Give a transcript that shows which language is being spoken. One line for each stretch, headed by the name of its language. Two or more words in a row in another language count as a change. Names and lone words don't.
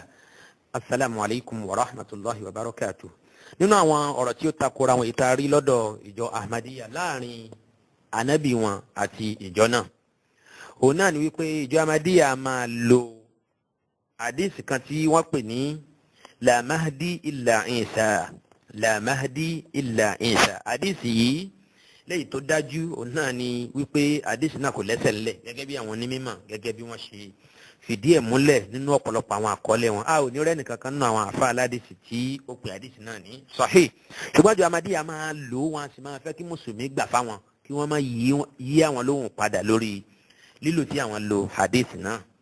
Arabic: Assalamu alaikum wa rahmatullahi wa barakatuh.
Yoruba: Nínú àwọn ọ̀rọ̀ tí ó takora wọn ìtaari lọ́dọ̀ ìjọ Ahmadiyya láàrin ànábì wọn àti ìjọ náà. Òun náà ni wípé ìjọ Ahmadiyya máa lo hadith kan tí wọ́n pè ní
Arabic: لا مهدي إلا عيسى. لا مهدي إلا عيسى.
Yoruba: Hadith yìí lẹ́yìn tó dájú òun náà ni wípé hadith náà kò lẹ́sẹ̀ ńlẹ̀ gẹ́gẹ́ bí àwọn onímọ̀ gẹ́gẹ́ bí wọ́n ṣe fìdí ẹ̀ múlẹ̀ nínú ọ̀pọ̀lọpọ̀ àwọn àkọọ́lẹ̀ wọn. a ò ní rẹ́nì kankan nínú àwọn àfa aládìsí tí ó pè hadith náà ní sahih. ṣùgbọ́n àjọ Ahmadiyya máa lò wọn a sì máa fẹ́ kí mùsùlùmí gbà fáwọn kí wọ́n máa yí àwọn lóhùn padà lórí lílò tí àwọn lo hadith náà.